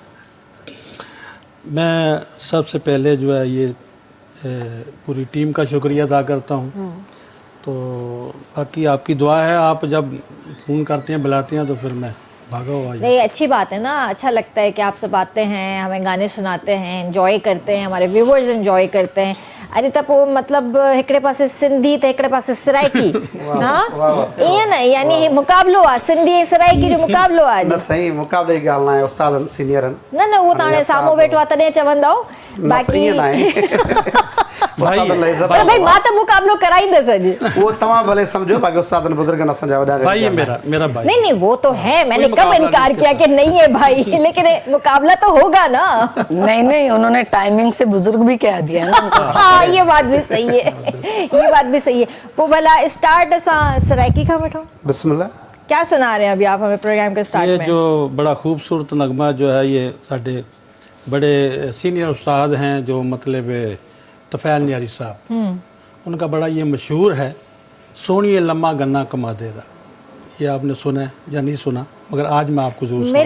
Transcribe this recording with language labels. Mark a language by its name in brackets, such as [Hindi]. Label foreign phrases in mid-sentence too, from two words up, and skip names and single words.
[Hindi] मैं सबसे पहले जो है ये पूरी टीम का शुक्रिया अदा करता हूँ। तो बाकी आपकी दुआ है, आप जब फ़ोन करते हैं बुलाते हैं तो फिर मैं भागा हुआ नहीं, अच्छी बात है ना, अच्छा लगता है कि आपसे बातें हैं, हमें गाने सुनाते हैं, एंजॉय करते हैं, हमारे व्यूवर्स एंजॉय करते हैं। [Sindhi] अरे त पोइ मतिलबु हिकिड़े पासे सिंधी त हिकिड़े पासे सराइकी, हाँ ईअं न, यानी हे मुक़ाबिलो आहे, सिंधी ऐं सराइकी जो मुक़ाबिलो आहे न सही मुक़ाबले जी ॻाल्हि न आहे, उस्तादनि सीनियरनि न न, उहो त हाणे साम्हूं वेठो आहे तॾहिं चवंदव, बाक़ी पर भाई मां त मुक़ाबिलो कराईंदसि अॼु। वो तव्हां भले समझो, बाक़ी उस्तादनि बुजुर्गनि असांजा वॾा [Hindi] भाई ये मेरा भाई। नहीं नहीं, वो तो है, मैंने कब इनकार किया कि नहीं है भाई, लेकिन मुकाबला तो होगा ना। नहीं नहीं, उन्होंने टाइमिंग से बुजुर्ग भी कह दिया ना उनको। हाँ, ये बात भी सही है, ये बात भी सही है। [Sindhi] वो भला स्टार्ट असां सराइकी खां वठो। [Hindi] बिस्मिल्लाह। क्या सुना रहे हैं अभी आप हमें प्रोग्राम के स्टार्ट ये में? जो बड़ा खूबसूरत नगमा जो है ये साढ़े बड़े सीनियर उस्ताद हैं जो मतलब तफ़ैल न्यारी साहब, उनका बड़ा ये मशहूर है, सोनिए लम्मा गन्ना कमा देगा। ये आपने सुना है या नहीं सुना? मगर आज मैं आपको जरूर सुनाऊंगा।